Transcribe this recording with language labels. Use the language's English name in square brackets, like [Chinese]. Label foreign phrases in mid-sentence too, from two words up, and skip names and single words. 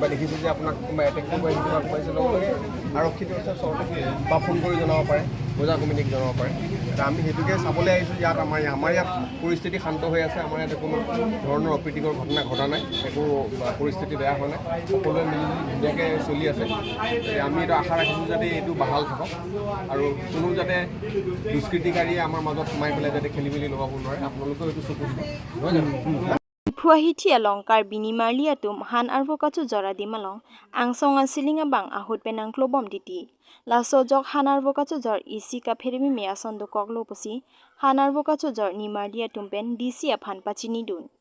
[Assamese] দেখিছোঁ যে আপোনাক কোনোবা এটেক কৰিব আহিছে বা পাইছে লগে লগে আৰক্ষীটো আছে ওচৰতে বা ফোন কৰি জনাব পাৰে বজাৰ কমিটিক জনাব পাৰে আমি সেইটোকে চাবলৈ আহিছোঁ ইয়াত আমাৰ ইয়াত পৰিস্থিতি শান্ত হৈ আছে আমাৰ ইয়াতে কোনো ধৰণৰ অপ্ৰীতিকৰ ঘটনা ঘটা নাই একো পৰিস্থিতি বেয়া হোৱা নাই সকলোৱে মিলি ধুনীয়াকৈ চলি আছে আমি এইটো আশা ৰাখিছোঁ যাতে এইটো বাহাল থাকক আৰু কোনো যাতে দুষ্কৃতিকাৰীয়ে আমাৰ মাজত সোমাই পেলাই যাতে খেলি মেলি লগাব নোৱাৰে আপোনালোকেও এইটো চকু দিব নহয় জানো [Karbi] Fuahithi alongkar bini marliatum han arvokachu jora dimalong angsonga silinga bang ahut penang klobom diti laso jok han arvokachu jor isi ka pherimi me asondo koklo posi han arvokachu jor ni marliatum pen dc aphan pachini dun